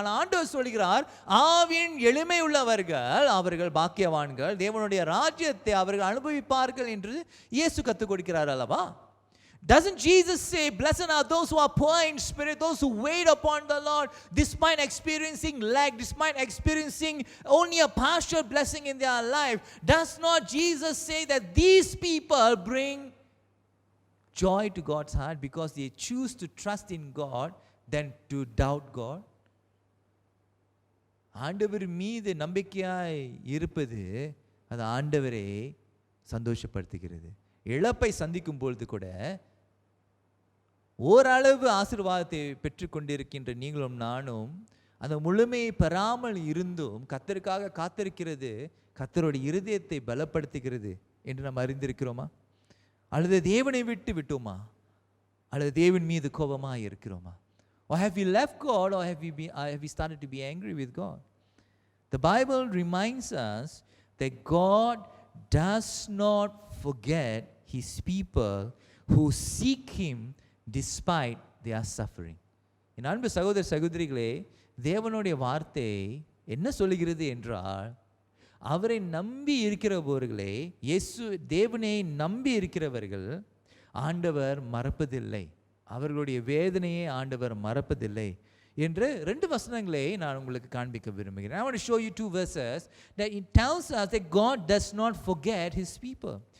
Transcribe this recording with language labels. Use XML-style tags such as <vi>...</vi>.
<ta>ஆனால் ஆண்டவர் சொல்கிறார், ஆவியின் எளிமை உள்ளவர்கள் அவர்கள் பாக்கியவான்கள், தேவனுடைய ராஜ்யத்தை அவர்கள் அனுபவிப்பார்கள் என்று இயேசு கற்றுக் கொடுக்கிறார் அல்லவா?</ta> <en>Doesn't Jesus say, blessed are those who are poor in spirit, those who wait upon the Lord, despite experiencing lack, despite experiencing only a partial blessing in their life? Does not Jesus say that these people bring joy to God's heart because they choose to trust in God than to doubt God?</en> <ta>ஆண்டவர் மீது நம்பிக்கையாய் இருப்பது அது ஆண்டவரை சந்தோஷப்படுத்துகிறது. இழப்பை சந்திக்கும் பொழுது கூட ஓரளவு ஆசீர்வாதத்தை பெற்றுக்கொண்டிருக்கின்ற நீங்களும் நானும் அந்த முழுமையை பெறாமல் இருந்தும் கர்த்தருக்காக காத்திருக்கிறது கர்த்தருடைய இருதயத்தை பலப்படுத்துகிறது என்று நாம் அறிந்திருக்கிறோமா? அல்லது தேவனை விட்டோமா? அல்லது தேவன் மீது கோபமாக இருக்கிறோமா?</ta> <en>Or have we left God, or have we started to be angry with God? The Bible reminds us that God does not forget His people who seek Him despite their suffering.</en> <ta>என் அன்பு சகோதர சகோதரிகளே, தேவனுடைய வார்த்தை என்ன சொல்லுகிறது என்றால், அவரை நம்பி இருக்கிறவர்களே, இயேசு தேவனை நம்பி இருக்கிறவர்கள் ஆண்டவர் மறப்பதில்லை, அவர்களுடைய வேதனையை ஆண்டவர் மறப்பதில்லை என்று 2 வசனங்களை நான் உங்களுக்கு காண்பிக்க விரும்புகிறேன்.</ta> <en>I want to show you 2 verses that it tells us that God does not forget His people.</en>